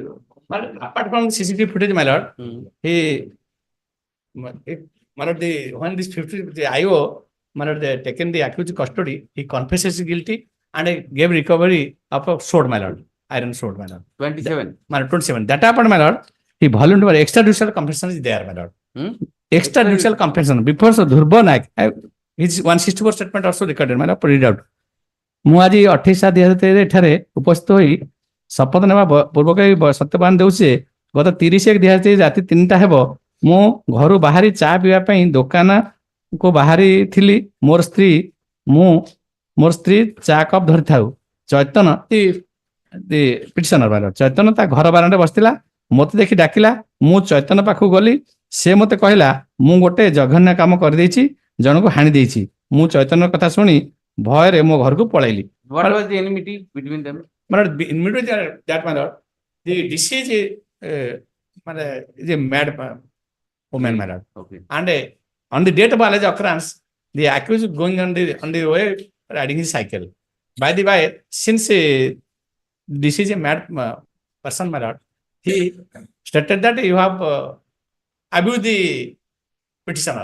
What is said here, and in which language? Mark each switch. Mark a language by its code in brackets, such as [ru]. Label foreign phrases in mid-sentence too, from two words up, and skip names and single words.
[en] But apart from CCTV footage, my lord, my lord, when this 50, the IO, my lord, they taken the accused custody, he confesses guilty and gave recovery of a sword, my lord, iron sword, my lord. 27. My lord, 27. That happened, my lord. He voluntarily, extrajudicial confession is there, my lord. Extrajudicial confession. Before so Dhurba Naik, his 164 statement also recorded, my lord, read out. [or] ମୁଁ ଆଜି 28/7/2023 ଏଠାରେ ଉପସ୍ଥିତ ହୋଇ ଶପଥ ନେବା ପୂର୍ବକ ସତ୍ୟପାନ ଦେଉଛି ଗତ 30/1/2023 ରାତି 3ଟା ହେବ ମୁଁ ଘରୁ ବାହାରି ଚା ପିଇବା ପାଇଁ ଦୋକାନକୁ ବାହାରିଥିଲି ମୋର ସ୍ତ୍ରୀ ଚା କପ୍ ଧରିଥାଉ ଚୈତନ୍ୟ ପିଟିସନର ଚୈତନ୍ୟ ତା ଘର ବାରାଣ୍ଡାରେ ବସିଥିଲା ମୋତେ ଦେଖି ଡାକିଲା ମୁଁ ଚୈତନ୍ୟ ପାଖକୁ ଗଲି ସେ ମୋତେ କହିଲା ମୁଁ ଗୋଟେ ଜଘନ୍ୟ କାମ କରିଦେଇଛି ଜଣକୁ ହାଣି ଦେଇଛି ମୁଁ ଚୈତନ୍ୟର କଥା ଶୁଣି ଭୟରେ ମୋ ଘରକୁ ପଳେଇଲି. [en] What was the enmity between them? Enmity that my lord, the deceased is a mad woman, my lord. Okay. And on the date of alleged occurrence, the accused going on the way riding his cycle. By the way, since this is a mad person, my lord, he stated that you have abused the petitioner.